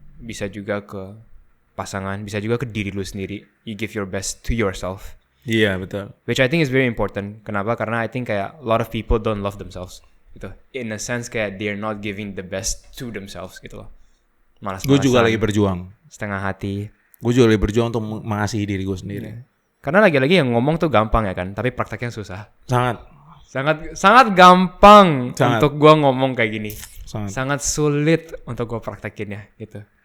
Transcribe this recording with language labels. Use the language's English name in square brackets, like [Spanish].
[Indonesian] Bisa juga ke pasangan, bisa juga ke diri lu sendiri. [English] You give your best to yourself. [Indonesian] Iya, betul. [English] Which I think is very important. [Indonesian] Kenapa? Karena [English] I think kayak a lot of people don't love themselves. Gitu. In a sense kayak they're not giving the best to themselves gitu loh. [Indonesian] Malas-malasan. Gue juga lagi berjuang. Setengah hati. Gue juga lagi berjuang untuk mengasihi diri gue sendiri. Karena lagi-lagi yang ngomong tuh gampang ya kan, tapi prakteknya susah. Sangat gampang untuk gue ngomong kayak gini. Sangat sulit untuk gue praktekinnya gitu.